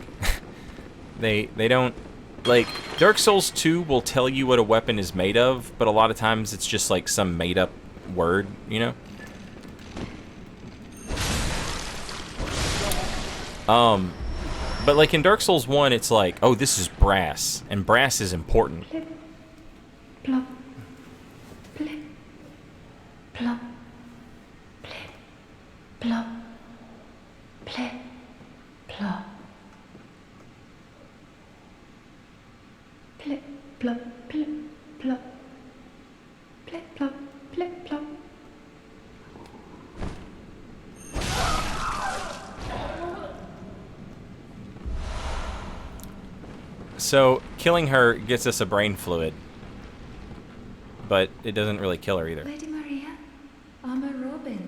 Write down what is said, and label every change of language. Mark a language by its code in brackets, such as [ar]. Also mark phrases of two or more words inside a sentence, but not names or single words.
[en] They don't, like, Dark Souls 2 will tell you what a weapon is made of, but a lot of times it's just, like, some made-up word, you know? But, like, in Dark Souls 1, it's like, oh, this is brass, and brass is important. Plop, plip, plop, plip, plop, plip, plop, plip, plop, plip, plop, plip, plop, plip, plop. So, killing her gets us a brain fluid. But it doesn't really kill her either. Lady Maria, I'm a robin.